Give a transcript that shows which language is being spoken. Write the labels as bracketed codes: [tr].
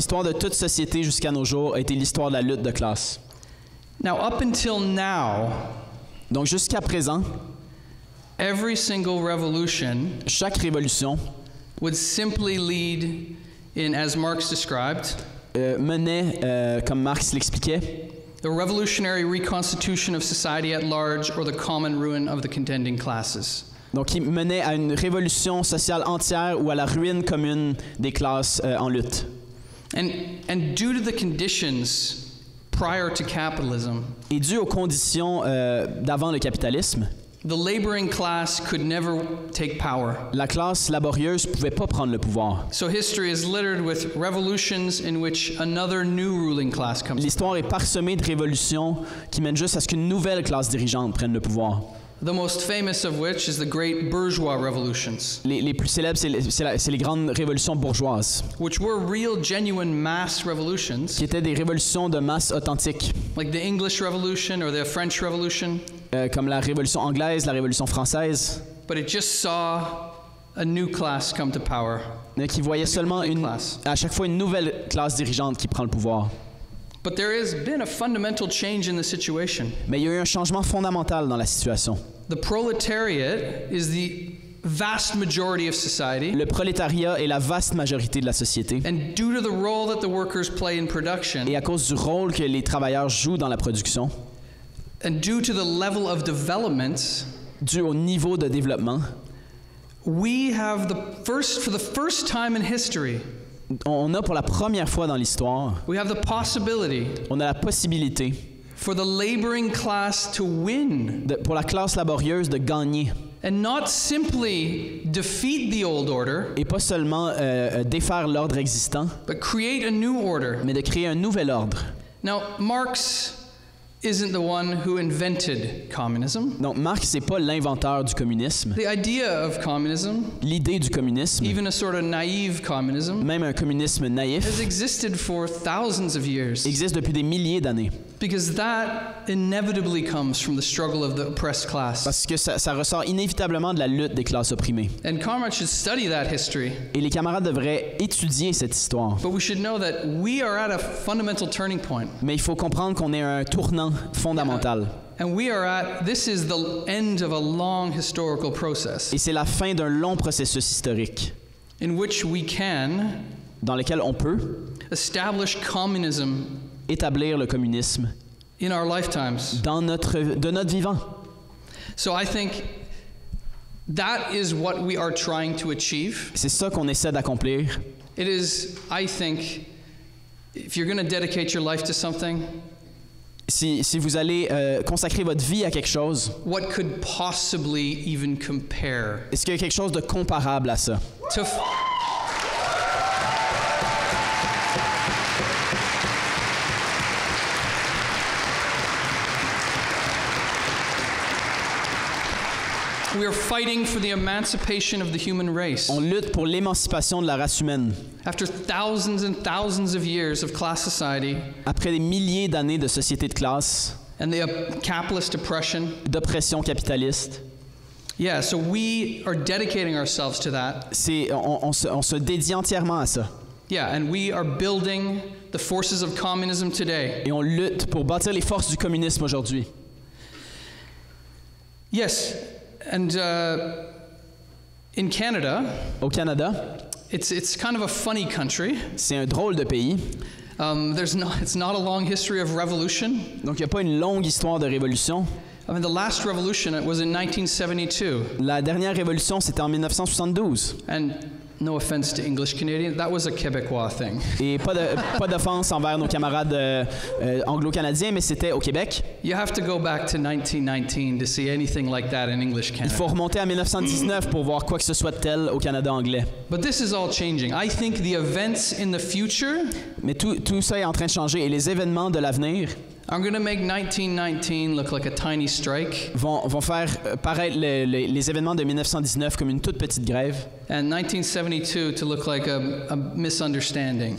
[fr] L'histoire de toute société jusqu'à nos jours a été l'histoire de la lutte de classe. [en] Now, up until now, [fr] donc jusqu'à présent, [en] every single revolution, [fr] chaque révolution, [en] would simply lead in, as Marx described, [fr] menait, comme Marx l'expliquait, [en] the revolutionary reconstitution of society at large or the common ruin of the contending classes. [fr] Donc, il menait à une révolution sociale entière ou à la ruine commune des classes en lutte. [en] And due to the conditions prior to capitalism, [fr] et dû aux conditions d'avant le capitalisme, [en] the laboring class could never take power. [fr] La classe laborieuse pouvait pas prendre le pouvoir. [en] So history is littered with revolutions in which another new ruling class comes. [fr] L'histoire est parsemée de révolutions qui mènent juste à ce qu'une nouvelle classe dirigeante prenne le pouvoir. [en] The most famous of which is the great bourgeois revolutions. [fr] Les plus célèbres, c'est les grandes révolutions bourgeoises. [en] Which were real, genuine mass revolutions. [fr] Qui étaient des révolutions de masse authentiques. [en] Like the English Revolution or the French Revolution. [fr] Comme la Révolution anglaise, la Révolution française. [en] But it just saw a new class come to power. [fr] Mais qui voyait seulement à chaque fois une nouvelle classe dirigeante qui prend le pouvoir. [en] But there has been a fundamental change in the situation. [fr] Mais il y a eu un changement fondamental dans la situation. [en] The proletariat is the vast majority of society. [fr] Le prolétariat est la vaste majorité de la société. [en] And due to the role that the workers play in production. [fr] Et à cause du rôle que les travailleurs jouent dans la production. [en] And due to the level of development. [fr] Dû au niveau de développement. [en] We have for the first time in history. [fr] On a pour la première fois dans l'histoire, [en] we have the possibility [fr] on a la possibilité [en] for the laboring class to win. [fr] Pour la classe laborieuse de gagner. [en] And not simply defeat the old order, [fr] et pas seulement défaire l'ordre existant, [en] but create a new order. [fr] Mais de créer un nouvel ordre. [en] Now, Marx isn't the one who invented communism. [fr] Donc Marx n'est pas l'inventeur du communisme. [en] The idea of communism, [fr] l'idée du communisme, [en] even a sort of naive communism, [fr] même un communisme naïf, [en] has existed for thousands of years. [fr] Existe depuis des milliers d'années. [en] Because that inevitably comes from the struggle of the oppressed class. [fr] Parce que ça ressort inévitablement de la lutte des classes opprimées. [en] And comrades should study that history. [fr] Et les camarades devraient étudier cette histoire. [en] But we should know that we are at a fundamental turning point. [fr] Mais il faut comprendre qu'on est à un tournant fondamental. [en] And we are this is the end of a long historical process. [fr] Et c'est la fin d'un long processus historique. [en] In which we can, [fr] dans lequel on peut, [en] establish communism, [fr] établir le communisme, [en] in our lifetimes, [fr] de notre vivant. [en] So I think that is what we are trying to achieve. [fr] C'est ça qu'on essaie d'accomplir. [en] It is, I think, if you're going to dedicate your life to something, [fr] si vous allez consacrer votre vie à quelque chose, [en] what could possibly even compare? [fr] Est-ce qu'il y a quelque chose de comparable à ça? [en] We are fighting for the emancipation of the human race. [fr] On lutte pour l'émancipation de la race humaine. [en] After thousands and thousands of years of class society, [fr] après des milliers d'années de société de classe, [en] and the capitalist oppression, [fr] d'oppression capitaliste. [en] Yeah, so we are dedicating ourselves to that. [fr] On se dédie entièrement à ça. [en] Yeah, and we are building the forces of communism today. [fr] Et on lutte pour bâtir les forces du communisme aujourd'hui. [en] Yes. And in Canada, [fr] au Canada, [en] it's kind of a funny country. [fr] C'est un drôle de pays. [en] It's not a long history of revolution. [fr] Donc il n'y a pas une longue histoire de révolution. [en] I mean, the last revolution was in 1972. [fr] La dernière révolution, c'était en 1972. [en] And No offense to English Canadian, that was a Québécois thing. [fr] Et pas d'offense envers nos camarades anglo-canadiens, mais c'était au Québec. [en] You have to go back to 1919 to see anything like that in English Canada. [fr] Il faut remonter à 1919 pour voir quoi que ce soit de tel au Canada anglais. [en] But this is all changing. I think the events in the future. [fr] Mais tout ça est en train de changer et les événements de l'avenir. [en] I'm going to make 1919 look like a tiny strike. [fr] Vont faire paraître les événements de 1919 comme une toute petite grève. [en] And 1972 to look like a misunderstanding.